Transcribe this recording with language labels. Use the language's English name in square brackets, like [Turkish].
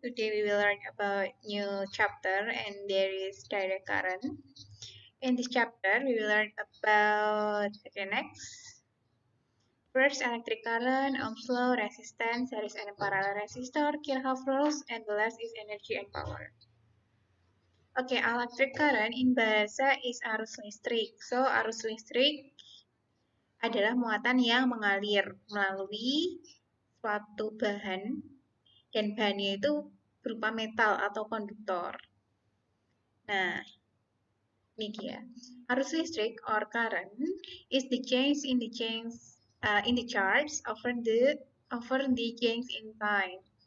[English] Today we will learn about new chapter and there is direct current. In this chapter, we will learn about next. First, electric current, Ohm's law, resistance, series and parallel resistor, Kirchhoff rules, and the last is energy and power. Oke, electric current in bahasa is [Indonesian] arus listrik. So, arus listrik adalah muatan yang mengalir melalui suatu bahan dan bahannya itu berupa metal atau konduktor. Nah, ini dia. Arus listrik [English] or current is the change in the charge over the change in time.